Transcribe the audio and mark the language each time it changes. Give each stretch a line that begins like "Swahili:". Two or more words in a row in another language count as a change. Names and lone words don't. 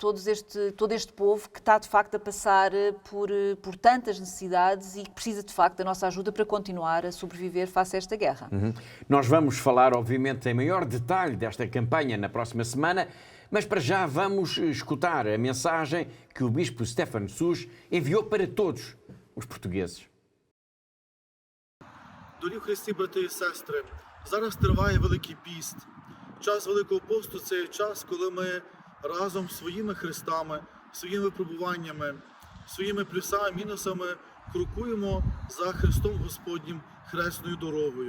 Portuguese: Todo este povo que está de facto a passar por tantas necessidades e que precisa de facto da nossa ajuda para continuar a sobreviver face a esta guerra. Nós vamos falar, obviamente, em maior detalhe desta campanha na próxima semana, mas para já vamos escutar a mensagem que o Bispo Stepan Suš enviou para todos os portugueses.
Ukrainian: Дорогі Христі, брати і сестри, зараз триває Великий піст. Час Великого посту – це час, коли ми разом з своїми хрестами, своїми випробуваннями, своїми плюсами, мінусами крокуємо за Христом Господнім хресною дорогою.